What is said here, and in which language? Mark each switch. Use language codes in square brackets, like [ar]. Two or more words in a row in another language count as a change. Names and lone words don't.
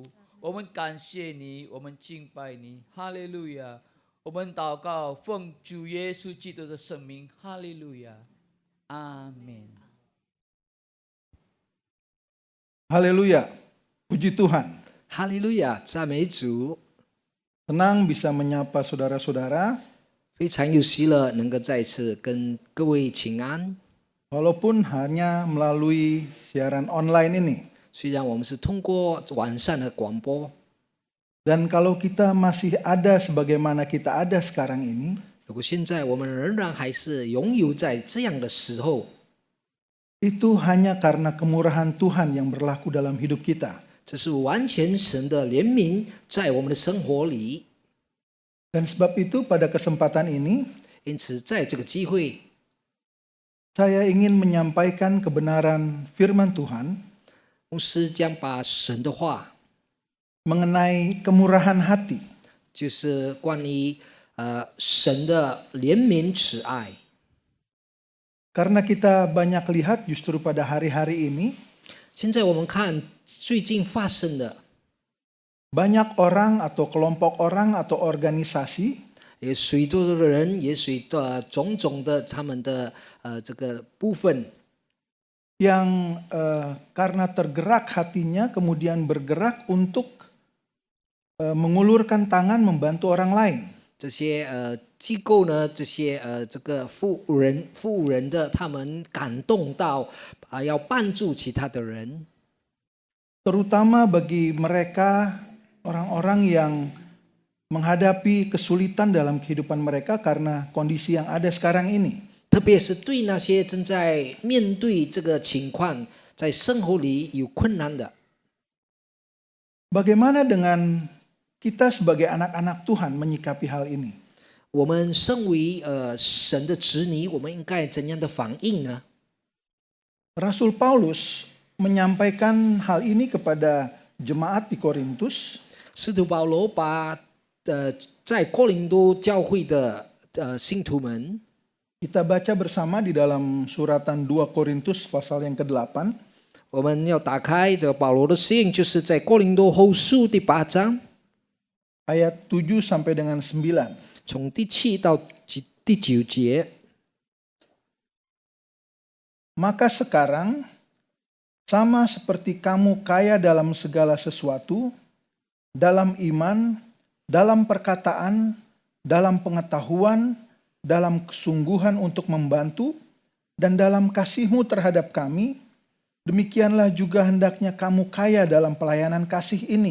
[zh] 我们感谢你，我们敬拜你。哈利路亚。我们祷告，奉主耶稣基督的圣名。哈利路亚，阿门。 [id] Haleluya, puji Tuhan. [zh] 哈利路亚，赞美主！ [id] Senang bisa menyapa saudara-saudara, [zh] 非常有喜乐能够再次跟各位请安。 [id] walaupun hanya melalui siaran online ini. [zh] 虽然我们是通过网上的广播， [id] Dan kalau kita masih ada sebagaimana kita ada sekarang ini, [zh] 如果现在我们仍然还是拥有在这样的时候， [id] itu hanya karena kemurahan Tuhan yang berlaku dalam hidup kita. [zh] 这是完全神的怜悯在我们的生活里。 [id] Dan sebab itu pada kesempatan ini, [zh] 因此，在这个机会， [id] saya ingin menyampaikan kebenaran firman Tuhan [zh] 牧师将把神的话， [id] mengenai kemurahan hati. [zh] 就是关于神的怜悯慈爱。 [id] Karena kita banyak lihat justru pada hari-hari ini, [zh] 现在我们看最近发生的， [id] banyak orang atau kelompok orang atau organisasi [zh] 有许多的人，也许的种种的他们的这个部分， [id] yang karena tergerak hatinya kemudian bergerak untuk mengulurkan tangan membantu orang lain. [zh] 这些机构呢，这些这个富人的，他们感动到要帮助其他的人。 [id] Terutama bagi mereka orang-orang yang menghadapi kesulitan dalam kehidupan mereka karena kondisi yang ada sekarang ini. [zh] 特别是对那些正在面对这个情况，在生活里有困难的。 [id] Bagaimana dengan kita sebagai anak-anak Tuhan menyikapi hal ini? [zh] 我们身为神的子女，我们应该怎样的反应呢？ [id] Rasul Paulus menyampaikan hal ini kepada jemaat di Korintus. [zh] 使徒保罗把在哥林多教会的信徒们， [id] Kita baca bersama di dalam suratan 2 Korintus pasal yang ke-8. [zh] 我们要打开这个保罗的信，就是在哥林多后书第8章， [id] ayat 7 sampai dengan 9. [zh] 从第7到第9节。 [id] Maka sekarang sama seperti kamu kaya dalam segala sesuatu, dalam iman, dalam perkataan, dalam pengetahuan, dalam kesungguhan untuk membantu, dan dalam kasihmu terhadap kami, demikianlah juga hendaknya kamu kaya dalam pelayanan kasih ini.